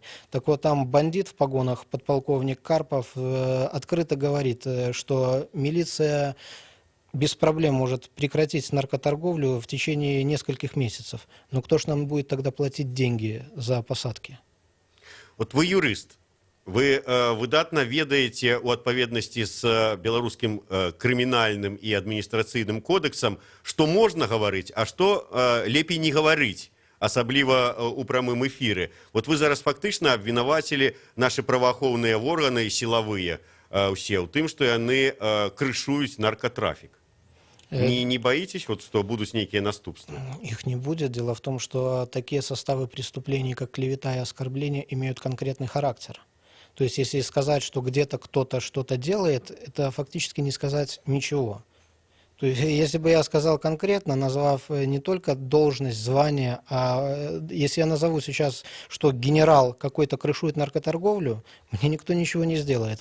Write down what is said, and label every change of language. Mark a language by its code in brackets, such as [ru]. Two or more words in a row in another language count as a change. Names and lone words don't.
[ru] Так вот, там бандит в погонах, подполковник Карпов, открыто говорит, что милиция без проблем может прекратить наркоторговлю в течение нескольких месяцев. Но кто ж нам будет тогда платить деньги за посадки? [be] Вот вы юрыст. Вы выдатна ведаеце у адпаведнасці з беларускім крымінальным і адміністрацыйным кодэксам, што можна гаварыць, а што лепей не гаварыць, асабліва у прамым эфіры. Вот вы зараз фактычна абвінавацілі нашы праваахоўныя органы і сілавыя ўсе ў тым, што яны крышуюць наркотрафік. [ru] Не боитесь, вот, что будут некие наступства? Их не будет. Дело в том, что такие составы преступлений, как клевета и оскорбление, имеют конкретный характер. То есть, если сказать, что где-то кто-то что-то делает, это фактически не сказать ничего. То есть, если бы я сказал конкретно, назвав не только должность, звание, а если я назову сейчас, что генерал какой-то крышует наркоторговлю, мне никто ничего не сделает.